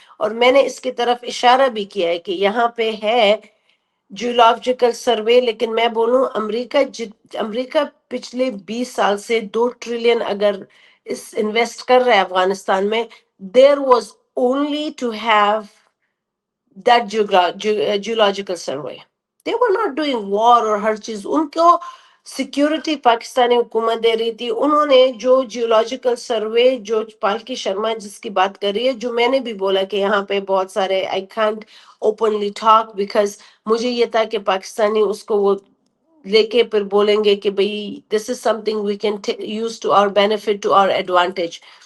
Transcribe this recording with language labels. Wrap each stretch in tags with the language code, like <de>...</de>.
<ur>اور میں نے اس کی طرف اشارہ بھی کیا ہے کہ یہاں پہ ہے جیولوجیکل سروے. لیکن میں بولوں، امریکہ پچھلے 20 سال سے 2 ٹریلین اگر انویسٹ کر رہا ہے افغانستان میں،</ur> <en>There was only to have that geological survey. They were not doing war</en> <ur>اور ہر چیز. ان کو سیکیورٹی پاکستانی حکومت دے رہی تھی. انہوں نے جو جیولوجیکل سروے، جو پالکی شرما جس کی بات کر رہی ہے، جو میں نے بھی بولا کہ یہاں پہ بہت سارے</ur> <en>I can't openly talk because</en> <ur>مجھے یہ تھا کہ پاکستانی اس کو وہ لے کے پھر بولیں گے کہ بھئی</ur> <en>This is something we can use to our benefit, to our advantage.</en>